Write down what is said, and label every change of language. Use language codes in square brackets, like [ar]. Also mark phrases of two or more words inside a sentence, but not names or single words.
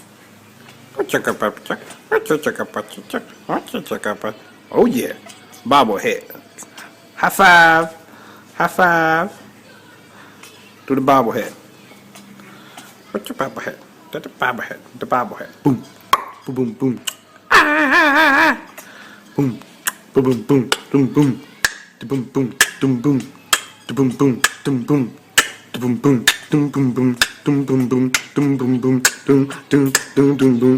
[en] Oh yeah. Bobblehead. High five. High five. Do the bobblehead. What's your bobblehead? That's the bobblehead. The bobblehead. Boom. Boom boom boom. Ah! Boom. Boom boom boom. Boom boom. Boom boom. Boom boom. Boom boom. Boom boom. Boom boom. Boom boom boom. Boom boom boom. Boom boom boom. Boom boom boom boom boom.